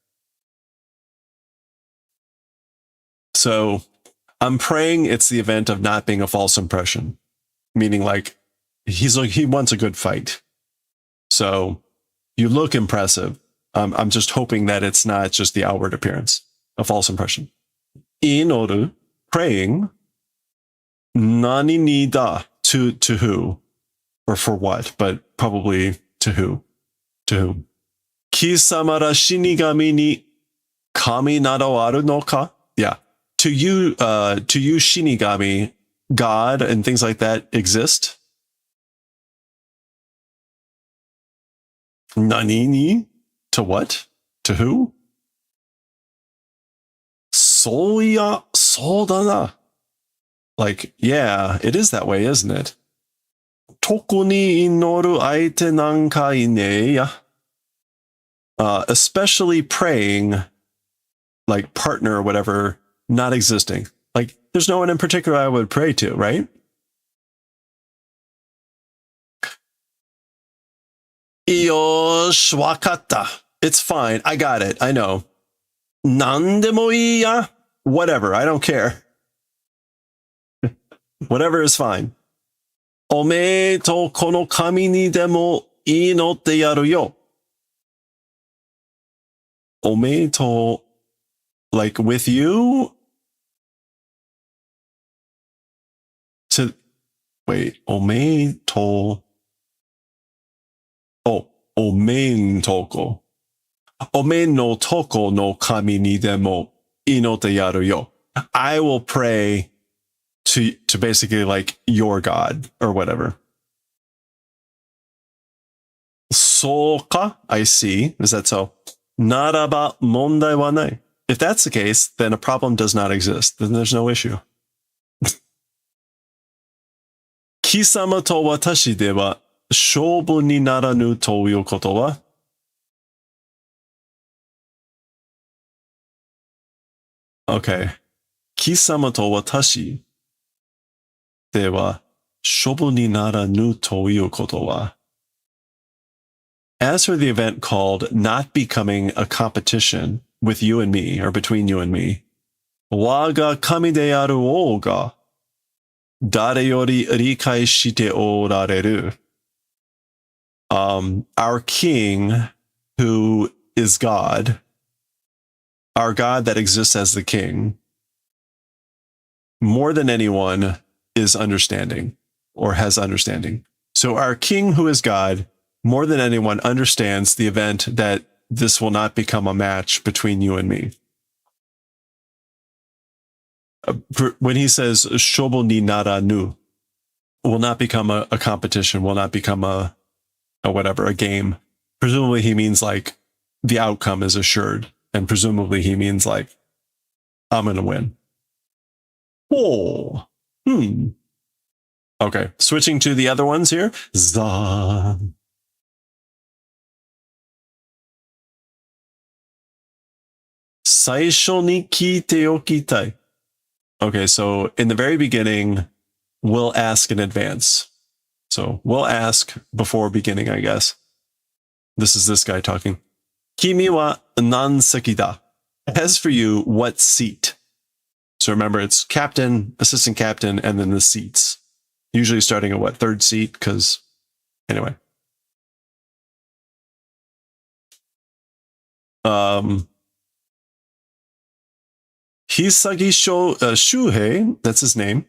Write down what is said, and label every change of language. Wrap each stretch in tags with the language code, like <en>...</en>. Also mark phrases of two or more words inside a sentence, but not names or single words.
<en>So I'm praying it's the event of not being a false impression, meaning like he wants a good fight. So you look impressive. I'm just hoping that it's not just the outward appearance, a false impression.</en> <ja>Inoru, praying, 何にだ,</ja> <en>to who, or for what, but probably to who. To whom?</en> <ja>貴様ら死神に神などあるのか?</ja> <en>Yeah. To you shinigami, God and things like that exist?</en> <ja>何に?</ja> <en>To what? To who?</en> <ja>そうやそうだな.</ja> <en>Like, yeah, it is that way, isn't it?</en> <ja>特に祈る相手なんかいねえや.</ja> <en>Especially praying, like partner or whatever, not existing. Like, there's no one in particular I would pray to, right?</en> <ja>よし、わかった.</ja> <en>It's fine. I got it. I know.</en> <ja>なんでもいいや?</ja> <en>Whatever. I don't care. Whatever is fine.</en> <ja>おめえとこの神にでも祈ってやるよ. おめえと,</ja> <en>like with you? To, wait,</en> <ja>おめえと,</ja> <en>oh,</en> <ja>おめえんとこ. おめえのとこの神にでも祈ってやるよ.</ja> <en>I will pray to basically like your God or whatever. Soka, I see. Is that so?</en> <ja>ならば問題はない.</ja> <en>If that's the case, then a problem does not exist. Then there's no issue.</en> <ja>貴様と私では勝負にならぬということは?</ja> <en>Okay.</en> <ja>貴様と私では勝負にならぬということは?</ja> <en>As for the event called not becoming a competition with you and me, or between you and me,</en> <ja>我が神である王が誰より理解しておられる.</ja> <en>Our king, who is God, our God that exists as the king, more than anyone is understanding or has understanding. So our king, who is God, more than anyone understands the event that this will not become a match between you and me. When he says</en> <ja>勝負にならぬ,</ja> <en>will not become a competition, will not become a whatever, a game. Presumably he means like the outcome is assured. And presumably he means like, I'm going to win. Oh, Okay, switching to the other ones here.</en> <ja>さあ。最初に聞いておきたい.</ja> <en>Okay, so in the very beginning, we'll ask in advance. So we'll ask before beginning, I guess. This is this guy talking.</en> <ja>君は何席だ?</ja> <en>As for you, what seat? So remember, it's captain, assistant captain, and then the seats. Usually starting at what, third seat? Because, anyway. Hisagi Shuhei, that's his name.</en>